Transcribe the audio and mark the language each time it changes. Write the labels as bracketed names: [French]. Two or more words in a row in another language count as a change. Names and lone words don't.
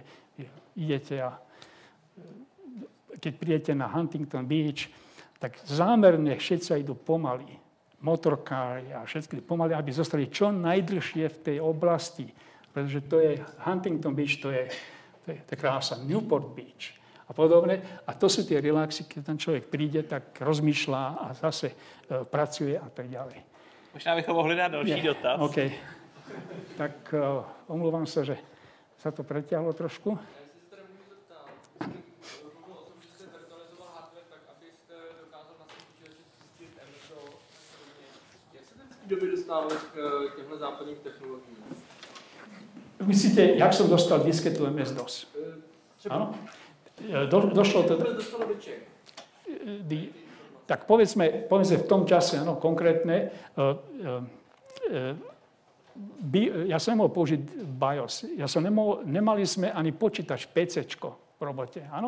[Slovak] Idete a keď prídete na Huntington Beach, tak zámerne všetci idú pomaly. Motorkári a všetky pomaly, aby zostali čo najdlhšie v tej oblasti. Pretože to je Huntington Beach, to je krása, Newport Beach a podobne. A to sú tie relaxy, keď ten človek príde, tak rozmýšľa a zase pracuje a tak ďalej. [Czech] Možná bychom mohli dát další dotaz. OK. [Slovak] Tak omluvám sa, že sa to preťahlo trošku. [Czech] Doby dostávali k těmhle západním technologiím? [Slovak] Myslíte, jak som dostal disketu MS-DOS? Áno? Došlo to... Tak povedzme v tom čase, áno, konkrétne, ja som nemohol použiť BIOS. Nemali sme ani počítač PCčko v robote, áno?